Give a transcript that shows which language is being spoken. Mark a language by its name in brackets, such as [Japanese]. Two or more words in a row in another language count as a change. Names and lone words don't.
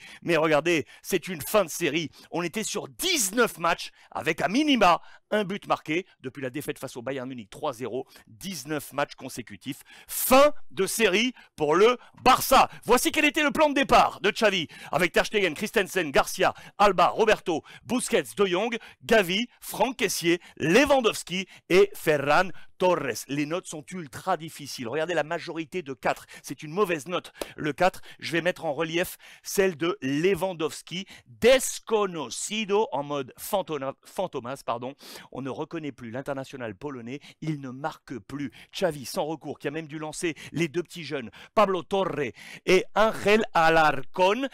[French] Mais regardez, c'est une fin de série. On était sur 19 matchs avec à minima un but marqué depuis la défaite face au Bayern Munich 3-0, 19 matchs consécutifs. Fin de série pour le Barça. Voici quel était le plan de départ de Xavi avec Ter Stegen, Christensen, Garcia, Alba, Roberto, Busquets, De Jong, Gavi, Franck Kessié, Lewandowski et Ferran Torres. Les notes sont ultra difficiles. Regardez la majorité de 4. C'est une mauvaise note. Le 4, je vais mettre en relief celle de Lewandowski. Desconocido en mode fantomas, pardon. On ne reconnaît plus l'international polonais. Il ne marque plus. Xavi, sans recours, qui a même dû lancer les 2 petits jeunes, Pablo Torre et Ángel Alarcón.